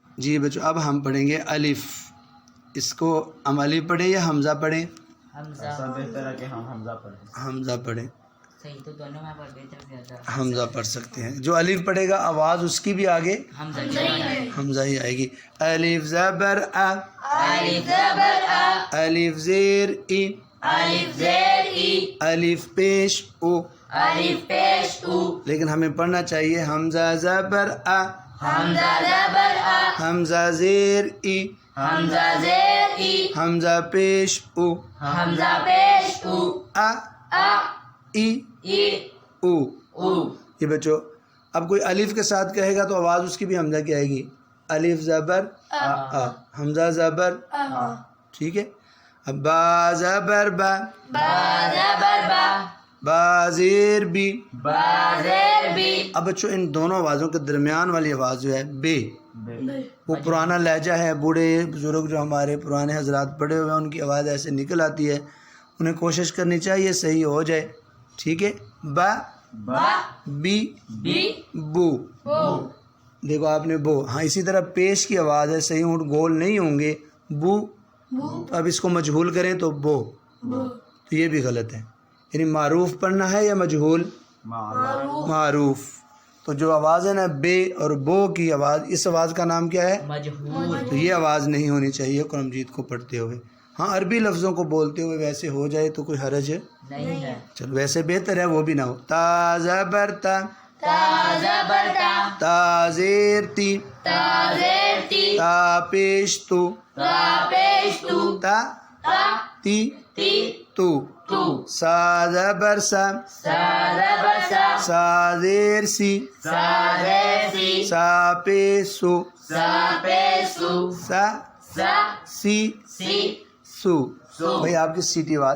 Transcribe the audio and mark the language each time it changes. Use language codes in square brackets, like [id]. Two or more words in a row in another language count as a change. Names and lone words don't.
[ur] جی بچوں اب ہم پڑھیں گے الف. اس کو ہم الف پڑھیں یا حمزہ پڑھیں؟ ایسا بہتر ہے کہ ہم حمزہ پڑھیں. حمزہ پڑھیں. صحیح تو دونوں میں پڑھ بہتر زیادہ. حمزہ پڑھ سکتے ہیں. جو الف پڑھے گا آواز اس کی بھی آگے حمزہ ہی آئے گی. الف زبر ا، الف زبر ا، الف زیر ای، الف زیر ای، الف پیش او. الف پیش او. لیکن ہمیں پڑھنا چاہیے حمزہ زبر ا، حمزہ زبر ا، حمزہ زیر ای، حمزہ زیر ای، حمزہ پیش او. حمزہ پیش او. ا ا، ای ای، او. او. یہ بچوں اب کوئی الف کے ساتھ کہے گا تو آواز اس کی بھی حمزہ کی آئے گی. الف زبر ا، حمزہ زبر ٹھیک ہے. اب با زبر با، با زبر با، با زیر بی. با زیر بی. اب بچوں ان دونوں آوازوں کے درمیان والی آواز جو ہے بے، وہ پرانا لہجہ ہے. بوڑھے بزرگ جو ہمارے پرانے حضرات پڑھے ہوئے ہیں ان کی آواز ایسے نکل آتی ہے. انہیں کوشش کرنی چاہیے صحیح ہو جائے. ٹھیک ہے. با با، بی بی، بو. بو. دیکھو آپ نے بو. ہاں اسی طرح پیش کی آواز ہے صحیح ہونٹ گول نہیں ہوں گے. بو. تو اب اس کو مجہول کریں تو بو. تو یہ بھی غلط ہے. یعنی معروف پڑھنا ہے یا مجہول؟ معروف. تو جو آواز ہے نا بے اور بو کی آواز، اس آواز کا نام کیا ہے؟ مجہول. تو یہ آواز نہیں ہونی چاہیے قرآن مجید کو پڑھتے ہوئے. ہاں عربی لفظوں کو بولتے ہوئے ویسے ہو جائے تو کوئی حرج ہے نہیں ہے. چلو ویسے بہتر ہے وہ بھی نہ ہو. تا زبر تا، تا زبر تا، تا زیر تی، تا زیر تی، تا پیش تو، تا پیش تو، تا تا تی تی تو. تو. سا زبر سا، سا زبر سا، سا زیر سی، سا زیر سی، سا پیسو، سا پیش سو، سا سا سی سی سو. سو. بھائی آپ کی سیٹی وار.